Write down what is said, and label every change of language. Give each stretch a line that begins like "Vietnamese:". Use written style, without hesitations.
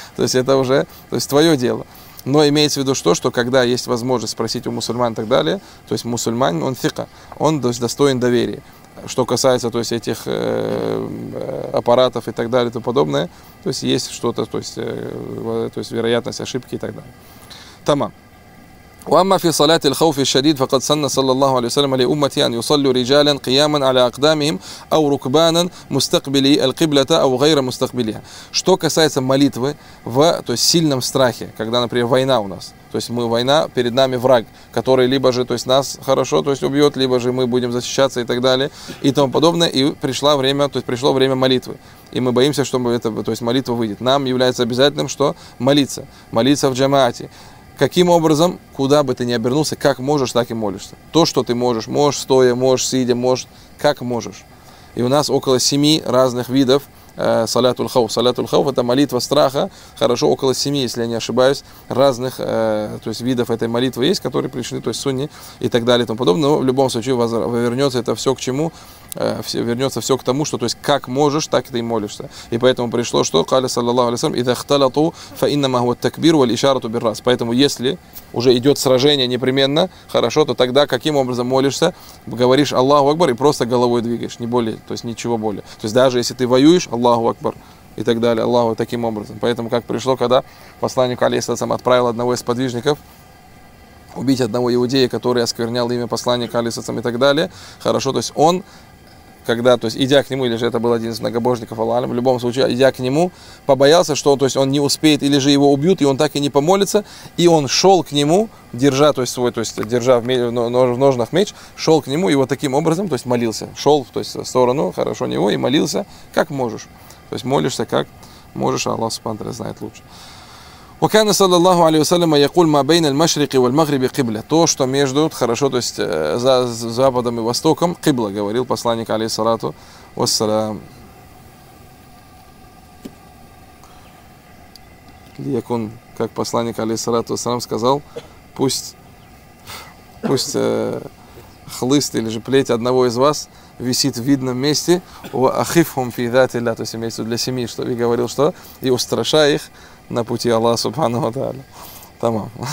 Russian: То есть, это уже, то есть, твое дело. Но имеется в виду то, что когда есть возможность спросить у мусульман и так далее, то есть, мусульманин, он фика, он, то есть, достоин доверия. Что касается, то есть, этих аппаратов и так далее и тому подобное, то есть, есть что-то, то есть, вероятность ошибки и так далее. Тамам.
Arabic: وأما في صلاة الخوف الشديد فقد سن صلى الله عليه وسلم لأمتي أن يصلوا رجالا قياما على أقدامهم أو ركبانا مستقبلي القبلة أو غير مستقبليها.
Russian: Что касается молитвы в то есть сильном страхе, когда, например, война у нас, то есть мы война, перед нами враг, который либо же, то есть нас хорошо, то есть убьет, либо же мы будем защищаться и так далее и тому подобное, и пришло время, то есть пришло время молитвы. И мы боимся, что мы это, то есть молитва выйдет. Нам является обязательным, что молиться, молиться в джамаате. Каким образом, куда бы ты ни обернулся, как можешь, так и молишься. То, что ты можешь, можешь стоя, можешь сидя, можешь, как можешь. И у нас около 7 разных видов салятул хауф. Салятул хауф – это молитва страха. Хорошо, около 7, если я не ошибаюсь, разных то есть видов этой молитвы есть, которые пришли, то есть сунни и так далее и тому подобное. Но в любом случае вернется это все к чему? Вернется все к тому, что, то есть, как можешь, так и ты молишься. И поэтому пришло, что
Arabic: قال صلى الله عليه وسلم إذا اختلطوا فإنما هو التكبير والإشارة بالرأس.
Russian: Поэтому, если уже идет сражение непременно, хорошо, то тогда каким образом молишься? Говоришь Аллаху Акбар и просто головой двигаешь, не более, то есть ничего более. То есть, даже если ты воюешь, Аллаху Акбар и так далее, Аллаху таким образом. Поэтому, как пришло, когда посланник алейхиссалям отправил одного из подвижников убить одного иудея, который осквернял имя посланника алейхиссалям и так далее, хорошо, то есть он когда, то есть, идя к нему, или же это был один из многобожников Аллаха, в любом случае, идя к нему, побоялся, что, то есть, он не успеет, или же его убьют, и он так и не помолится, и он шел к нему, держа, то есть, свой, то есть, держа в ножнах меч, шел к нему, и вот таким образом, то есть, молился, шел, то есть, в сторону, хорошо, него, и молился, как можешь, то есть, молишься, как можешь, а Аллах Субхану Тааля знает лучше.
Arabic: وكان صلى الله عليه وسلم يقول ما بين المشرق والمغرب قبلة.
Russian: То, что между, хорошо, то есть за западом и востоком قبلة, говорил посланник عليه الصلاة والسلام. ليكون, как посланник عليه الصلاة والسلام сказал, пусть хлыст или же плеть одного из вас висит в видном месте,
Arabic: وأخفهم في ذات الله,
Russian: то есть имеется для семьи, что и говорил, что и устрашай их на пути Аллаха Субхану ва Тааля. Тамам.